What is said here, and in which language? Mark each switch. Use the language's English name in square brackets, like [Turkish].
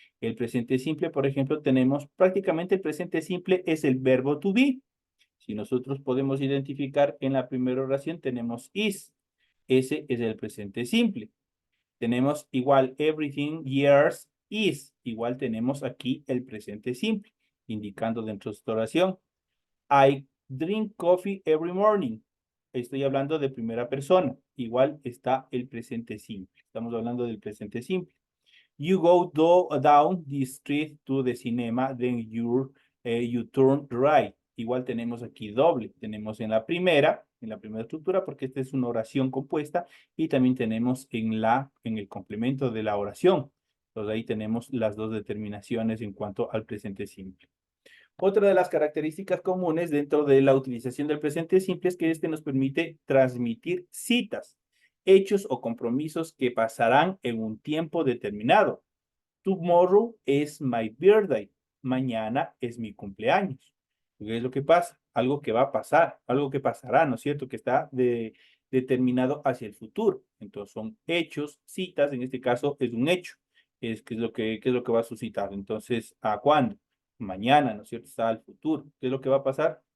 [Spanish] El presente simple, por ejemplo, tenemos prácticamente el presente simple es el verbo to be. Si nosotros podemos identificar en la primera oración, tenemos is. Ese es el presente simple. Tenemos igual [English] everything years is. [Spanish] Igual tenemos aquí el presente simple, indicando dentro de esta oración. [English] I drink coffee every morning. [Spanish] Estoy hablando de primera persona. Igual está el presente simple. Estamos hablando del presente simple. [English] You go down the street to the cinema, then you turn right. [Spanish] Igual tenemos aquí doble. Tenemos en la primera estructura, porque esta es una oración compuesta, y también tenemos en el complemento de la oración. Entonces ahí tenemos las dos determinaciones en cuanto al presente simple. Otra de las características comunes dentro de la utilización del presente simple es que este nos permite transmitir citas, hechos o compromisos que pasarán en un tiempo determinado. [English] Tomorrow is my birthday. [Spanish] Mañana es mi cumpleaños. ¿Qué es lo que pasa? Algo que va a pasar, algo que pasará, ¿no es cierto? Que está determinado hacia el futuro. Entonces son hechos, citas, en este caso es un hecho. ¿Qué es lo que va a suscitar? Entonces, ¿a cuándo? Mañana, ¿no es cierto? Está al futuro. ¿Qué es lo que va a pasar?